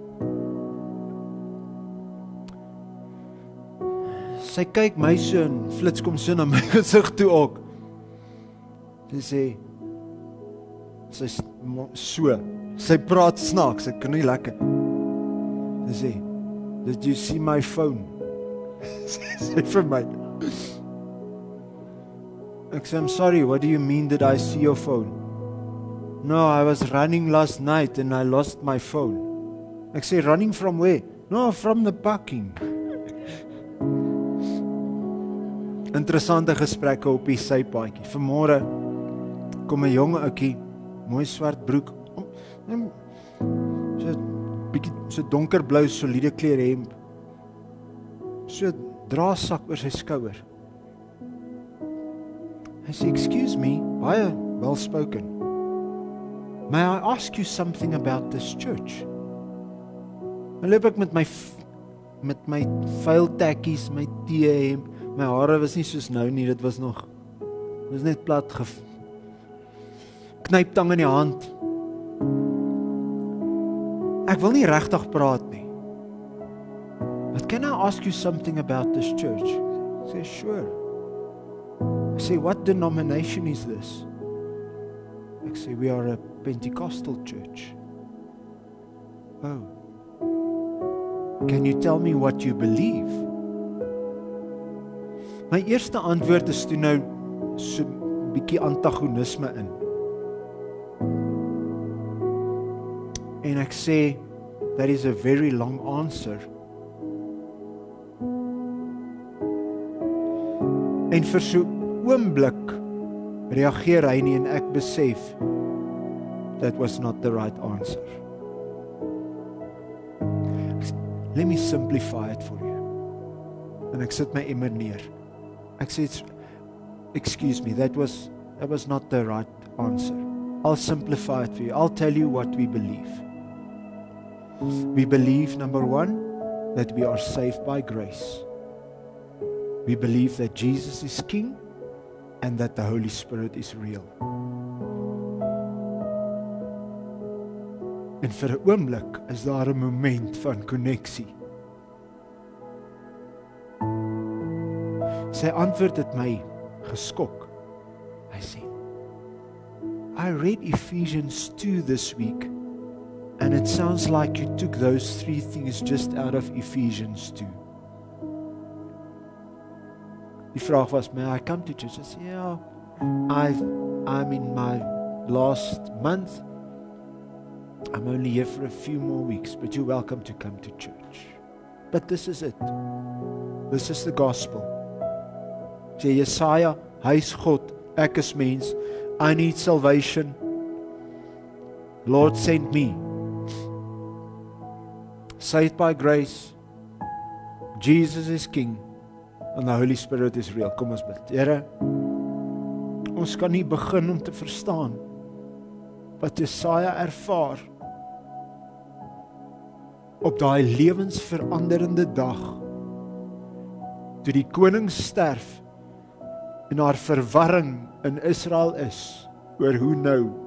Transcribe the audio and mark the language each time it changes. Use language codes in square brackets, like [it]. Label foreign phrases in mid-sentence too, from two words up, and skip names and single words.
[af] Sy kyk my so en flits kom so na my gesig toe ook. Sy sê, sy praat snaaks, ek kan nie lekker. Sy sê, [en] did you see my phone? [af] Sy sê vir my. Ek sê, [en] I'm sorry, what do you mean did I see your phone? No, I was running last night and I lost my phone. Ek sê, running from where? No, from the parking. [af] Interessante gesprekke op die sypaadjie. Vanmôre kom 'n jong ouetjie, mooi swart broek, so donkerblou soliede kleurhemp, so draagsak oor sy skouer. Hy sê, [en] excuse me, [af] baie [en] well spoken. May I ask you something about this church? [af] En loop ek met my vuil tekkies, my T-hemp, my hare was nie soos nou nie, dit was net plat knyptang in die hand. Ek wil nie regtig praat nie. [en] But can I ask you something about this church? I say, sure. I say, what denomination is this? I say, we are a Pentecostal church. Oh. Can you tell me what you believe? [af] My eerste antwoord is toe nou so 'n bietjie antagonisme in. En ek sê, [en] that is a very long answer. [af] En vir so oomblik reageer hy nie en ek besef, [en] that was not the right answer. Let me simplify it for you. [af] En ek sit my emmer neer. Ek sê, [en] excuse me, that was not the right answer. I'll simplify it for you. I'll tell you what we believe. We believe, number 1, that we are saved by grace. We believe that Jesus is King and that the Holy Spirit is real. [af] En vir 'n oomblik is daar 'n moment van koneksie. Sy antwoord het my geskok. Hy sê, I read Ephesians 2 this week and it sounds like you took those 3 things just out of Ephesians 2. Die vraag was, [en] may I come to church? I said, yeah, I'm in my last month. I'm only here for a few more weeks, but you're welcome to come to church. But this is it. This is the gospel. [af] Sê Jesaja, hy is God, ek is mens. [en] I need salvation. Lord sent me. Saved by grace. Jesus is King. And the Holy Spirit is real. [af] Kom ons bid. Here, ons kan nie begin om te verstaan wat Jesaja ervaar op daai lewensveranderende dag, toe die koning sterf, en haar verwarring in Israel is, oor hoe nou.